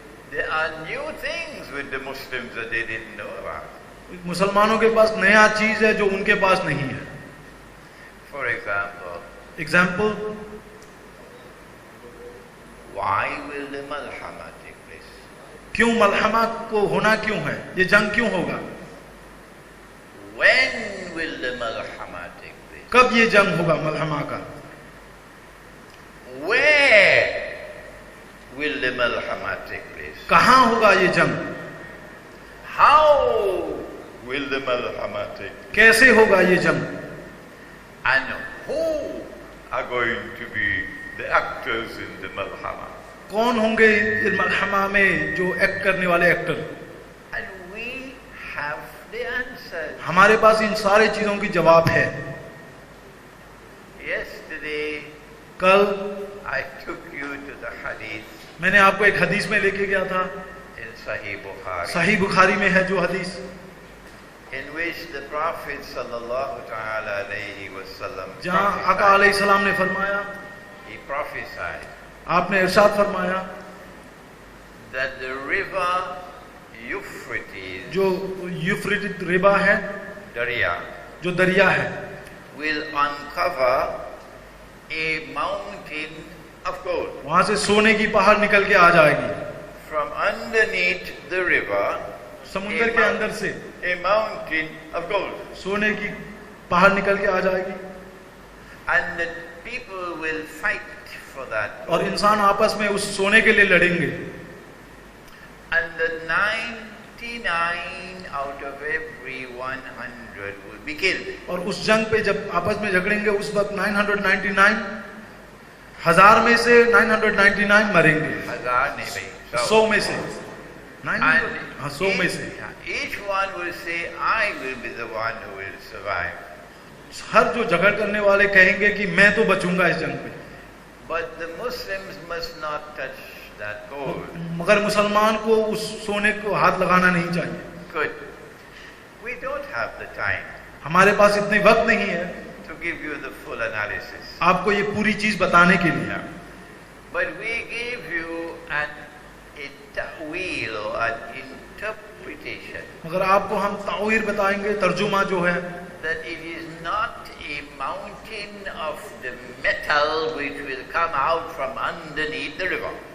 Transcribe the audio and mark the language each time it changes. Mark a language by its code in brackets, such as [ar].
[en] there are new things with the Muslims that they didn't know about. [hi] मुसलमानों के पास नया चीज है जो उनके पास नहीं है। [en] For example, [hi] example, [en] why will the Malhama take place? [hi] क्यों मलहमा को होना क्यों है, ये जंग क्यों होगा, [en] When will the Malhama take place? [hi] कब ये जंग होगा मलहमा का, [en] Where will the Malhama take place? [hi] कहाँ होगा ये जंग, [en] How will the Malhama take place? [hi] कैसे होगा ये जंग, [en] And who are going to be the actors in the Malhama? [hi] कौन होंगे इस मलहमा में जो एक्ट करने वाले actor. [en] And we have the answers. [hi] हमारे पास इन सारे चीजों की जवाब है। [en] Yesterday, [hi] कल [en] I took you to the hadith [hi] मैंने आपको एक हदीस में लेके गया था, [en] in Sahih Bukhari, [hi] सही बुखारी में है जो हदीस, [en] in which the Prophet [ar] sallallahu ta'ala alayhi wasallam [hi] जहाँ आका अलैहिस्सलाम ने फरमाया, [en] he prophesied [hi] आपने इरशाद फरमाया [en] that the river Euphrates, [hi] जो यूफ्रेटिस रिवा है, Darya, जो दरिया है, [en] will uncover a mountain of gold. [hi] वहां से सोने की पहाड़ निकल के आ जाएगी, [en] From underneath the river, [hi] समुद्र के अंदर से [en] a mountain of gold. [hi] सोने की पहाड़ निकल के आ जाएगी [en] And the people will fight for that [hi] और [en] gold. [hi] इंसान आपस में उस सोने के लिए लड़ेंगे [en] And the 99 out of every 100 will be killed. [hi] और उस जंग पे जब आपस में झगड़ेंगे उस वक्त 999 हजार में से 999 मरेंगे, Hazar nahi bhai. 100 में से 900, [en] And [hi] हाँ 100 में से [en] each one will say, I will be the one who will survive. [hi] हर जो झगड़ करने वाले कहेंगे कि मैं तो बचूंगा इस जंग पे, [en] But the Muslims must not touch that gold. [hi] मगर मुसलमान को उस सोने को हाथ लगाना नहीं चाहिए। [en] Good. We don't have the time [hi] हमारे पास इतने वक्त नहीं है [en] to give you the full analysis. [hi] आपको ये पूरी चीज बताने के लिए, [en] But we give you a ta'wil or an interpretation [hi] मगर आपको हम तावीर बताएंगे, तर्जुमा जो है, [en] that it is not a mountain of the metal which will come out from underneath the river.